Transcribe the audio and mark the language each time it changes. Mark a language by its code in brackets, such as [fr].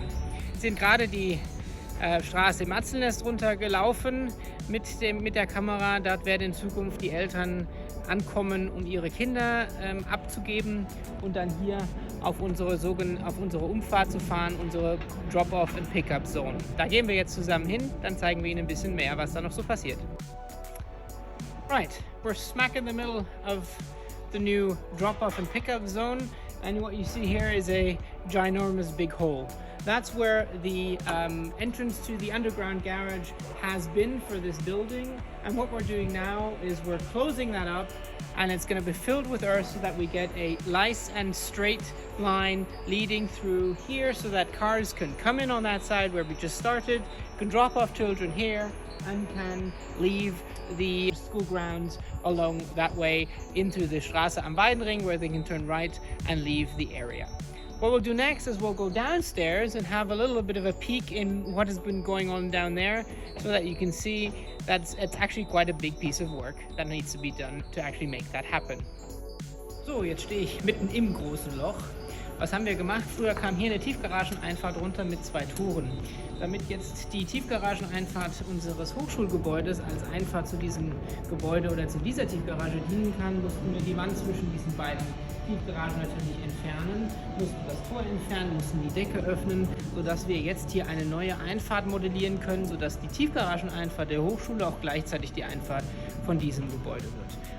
[de] Wir sind gerade die Straße im Atzelnest runtergelaufen mit der Kamera. Dort werden in Zukunft die Eltern ankommen, um ihre Kinder abzugeben und dann hier auf unsere Umfahrt zu fahren, unsere Drop-Off- and Pickup-Zone. Da gehen wir jetzt zusammen hin, dann zeigen wir Ihnen ein bisschen mehr, was da noch so passiert. [en] Right, we're smack in the middle of the new drop-off and pickup zone, and what you see here is a ginormous big hole. That's where the entrance to the underground garage has been for this building, and what we're doing now is we're closing that up, and it's going to be filled with earth so that we get a nice and straight line leading through here so that cars can come in on that side where we just started, can drop off children here, and can leave the school grounds along that way into the Straße am Weidenring where they can turn right and leave the area. What we'll do next is we'll go downstairs and have a little bit of a peek in what has been going on down there so that you can see that it's actually quite a big piece of work that needs to be done to actually make that happen. [de] So, jetzt stehe ich mitten im großen Loch. Was haben wir gemacht? Früher kam hier eine Tiefgarageneinfahrt runter mit 2 Toren. Damit jetzt die Tiefgarageneinfahrt unseres Hochschulgebäudes als Einfahrt zu diesem Gebäude oder zu dieser Tiefgarage dienen kann, mussten wir die Wand zwischen diesen beiden Tiefgaragen natürlich entfernen, mussten das Tor entfernen, mussten die Decke öffnen, sodass wir jetzt hier eine neue Einfahrt modellieren können, sodass die Tiefgarageneinfahrt der Hochschule auch gleichzeitig die Einfahrt von diesem Gebäude wird.